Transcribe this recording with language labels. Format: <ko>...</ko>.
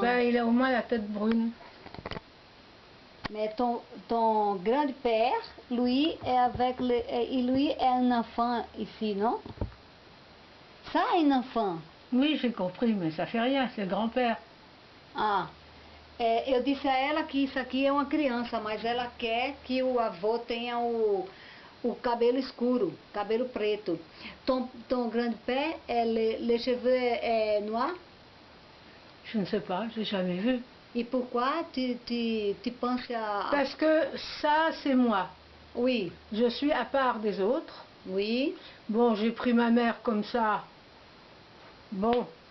<fr>Ben, il a au moins la tête brune. Mais ton grand-père, lui, lui est un enfant ici, non? Ça é un enfant. Oui, j'ai compris, mais ça fait rien, c'est le grand-père.</fr> <pt>Ah, eu disse a ela que isso aqui é uma criança, mas ela quer que o avô tenha o cabelo escuro, cabelo preto.</pt> <fr>Ton grand-père, les cheveux noirs? Je ne sais pas, j'ai jamais vu. Et pourquoi tu penses à... Parce que ça, c'est moi. Oui. Je suis à part des autres. Oui. Bon, j'ai pris ma mère comme ça. Bon.</fr>